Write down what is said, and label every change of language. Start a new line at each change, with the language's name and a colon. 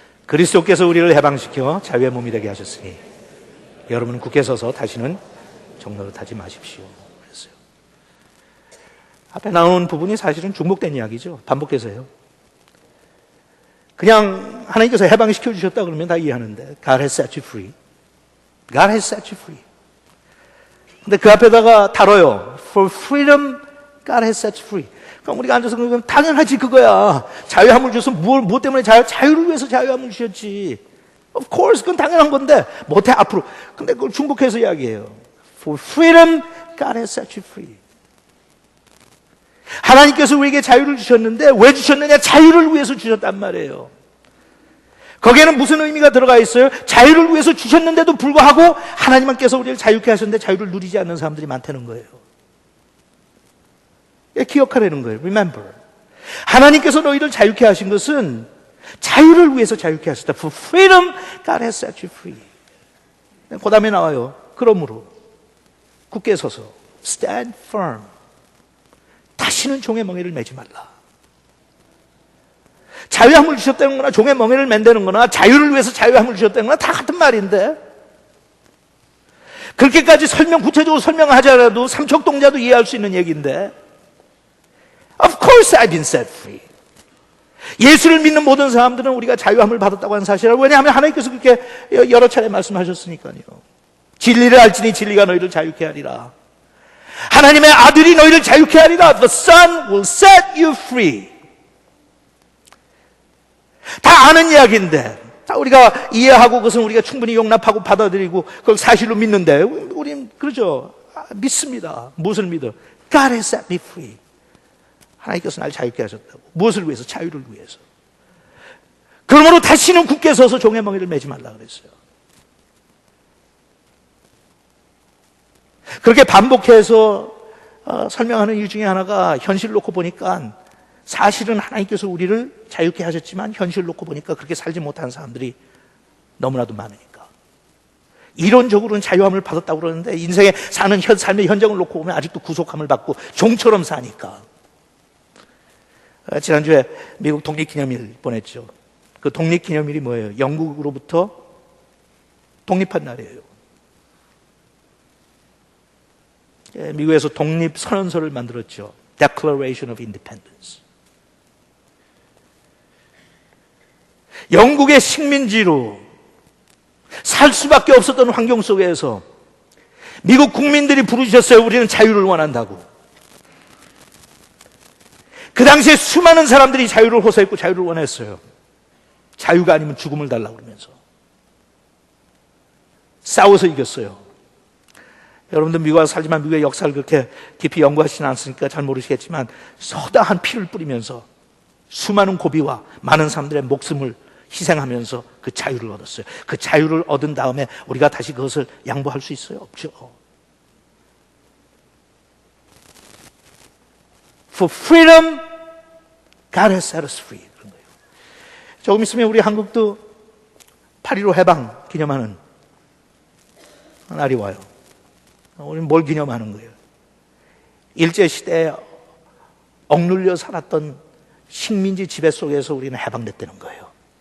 Korean: 그리스도께서 우리를 해방시켜 자유의 몸이 되게 하셨으니 여러분은 굳게 서서 다시는 종노릇하지 마십시오. 그랬어요. 앞에 나온 부분이 사실은 중복된 이야기죠. 반복해서 해요. 그냥 하나님께서 해방시켜 주셨다 그러면 다 이해하는데
English: God has set you free. God has set you free.
Korean: 근데 그 앞에다가 달어요.
English: For freedom, God has set you free.
Korean: 그럼 우리가 앉아서 그러면 당연하지 그거야. 자유함을 줘서 무엇 때문에 자유를 위해서 자유함을 주셨지. Of course, 그건 당연한 건데 못해 앞으로. 근데 그걸 중복해서 이야기해요.
English: For freedom, God has set you free.
Korean: 하나님께서 우리에게 자유를 주셨는데 왜 주셨느냐? 자유를 위해서 주셨단 말이에요. 거기에는 무슨 의미가 들어가 있어요? 자유를 위해서 주셨는데도 불구하고 하나님께서 우리를 자유케 하셨는데 자유를 누리지 않는 사람들이 많다는 거예요. 기억하라는 거예요. Remember. 하나님께서 너희를 자유케 하신 것은 자유를 위해서 자유케 하셨다.
English: For freedom, God has set you free.
Korean: 그 다음에 나와요. 그러므로 굳게 서서
English: stand firm.
Korean: 다시는 종의 멍에를 매지 말라. 자유함을 주셨다는 거나 종의 멍에를 맨다는 거나 자유를 위해서 자유함을 주셨다는 거나 다 같은 말인데 그렇게까지 구체적으로 설명하지 않아도 삼척동자도 이해할 수 있는 얘기인데
English: Of course I've been set free.
Korean: 예수를 믿는 모든 사람들은 우리가 자유함을 받았다고 하는 사실을 왜냐하면 하나님께서 그렇게 여러 차례 말씀하셨으니까요. 진리를 알지니 진리가 너희를 자유케 하리라. 하나님의 아들이 너희를 자유케 하리라.
English: The Son will set you free.
Korean: 다 아는 이야기인데 다 우리가 이해하고 그것은 우리가 충분히 용납하고 받아들이고 그걸 사실로 믿는데 우리는 그러죠. 믿습니다. 무엇을 믿어?
English: God has set me free.
Korean: 하나님께서 날 자유케 하셨다고. 무엇을 위해서? 자유를 위해서. 그러므로 다시는 굳게 서서 종의 멍에를 매지 말라 그랬어요. 그렇게 반복해서 설명하는 이유 중에 하나가 현실을 놓고 보니까 사실은 하나님께서 우리를 자유케 하셨지만 현실을 놓고 보니까 그렇게 살지 못하는 사람들이 너무나도 많으니까. 이론적으로는 자유함을 받았다고 그러는데 인생에 사는 삶의 현장을 놓고 보면 아직도 구속함을 받고 종처럼 사니까. 지난주에 미국 독립기념일 보냈죠. 그 독립기념일이 뭐예요? 영국으로부터 독립한 날이에요. 미국에서 독립선언서를 만들었죠.
English: Declaration of Independence.
Korean: 영국의 식민지로 살 수밖에 없었던 환경 속에서 미국 국민들이 부르셨어요. 우리는 자유를 원한다고. 그 당시에 수많은 사람들이 자유를 호소했고 자유를 원했어요. 자유가 아니면 죽음을 달라고 그러면서 싸워서 이겼어요. 여러분들 미국 와서 살지만 미국의 역사를 그렇게 깊이 연구하시지 않으니까 잘 모르시겠지만 서다한 피를 뿌리면서 수많은 고비와 많은 사람들의 목숨을 희생하면서 그 자유를 얻었어요. 그 자유를 얻은 다음에 우리가 다시 그것을 양보할 수 있어요? 없죠.
English: For freedom, God has set us free.
Korean: 그런 거예요. 조금 있으면 우리 한국도 8.15 해방 기념하는 날이 와요. 우리는 뭘 기념하는 거예요? 일제시대에 억눌려 살았던 식민지 지배 속에서 우리는 해방됐다는 거예요.